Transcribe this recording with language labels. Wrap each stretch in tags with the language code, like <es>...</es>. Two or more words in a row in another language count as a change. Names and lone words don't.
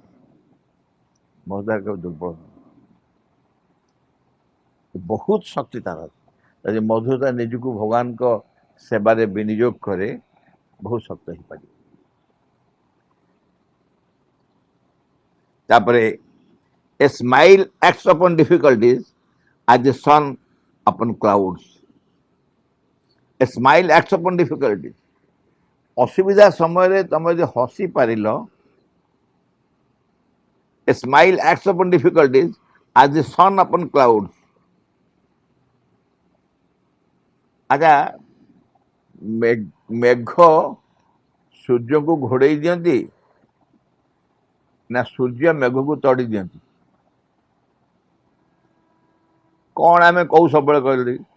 <or>ମଧୁରତା କେବେ ଦୁର୍ବଳ ନୁହନ୍ତି, ବହୁତ ଶକ୍ତି ତାର ଅଛି। ଯଦି ମଧୁରତା ନିଜକୁ ଭଗବାନଙ୍କ ସେବାରେ ବିନିଯୋଗ କରେ, ବହୁତ ଶକ୍ତ ହେଇପାରିବ।</or> <en>ତାପରେ a smile acts upon difficulties as the sun upon clouds. A smile acts upon difficulties.</en> <or>ଅସୁବିଧା ସମୟରେ ତମେ ଯଦି ହସି ପାରିଲ,</or> <en>a smile acts upon difficulties as the sun upon clouds.</en> <or>ଆଚ୍ଛା, ମେଘ ସୂର୍ଯ୍ୟକୁ ଘୋଡ଼େଇ ଦିଅନ୍ତି ନା ସୂର୍ଯ୍ୟ ମେଘକୁ ତଡ଼ି ଦିଅନ୍ତି? କ'ଣ ଆମେ କହୁ ସବୁବେଳେ କହିଲି?</or>